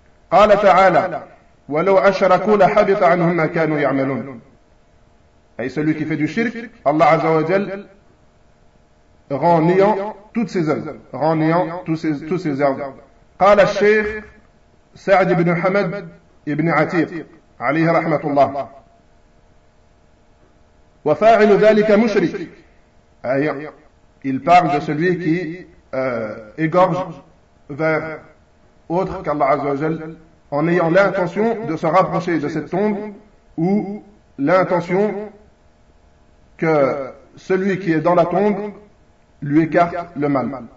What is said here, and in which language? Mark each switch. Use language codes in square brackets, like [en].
[ar] قال تعالى ولو أشركوا لحبط عنهم ما كانوا يعملون. [fr] Et celui qui fait du shirk, Allah Azza wa Jal rend niant toutes ses œuvres, rend niant tous ses œuvres. [ar] قال الشيخ سعد بن حمد بن عتيق عليه رحمة الله وفاعل ذلك مشرك. [fr] Il parle de celui qui égorge vers autre qu'Allah Azza wa Jal en ayant l'intention de se rapprocher de cette tombe ou l'intention que celui qui est dans la tombe lui écarte le mal.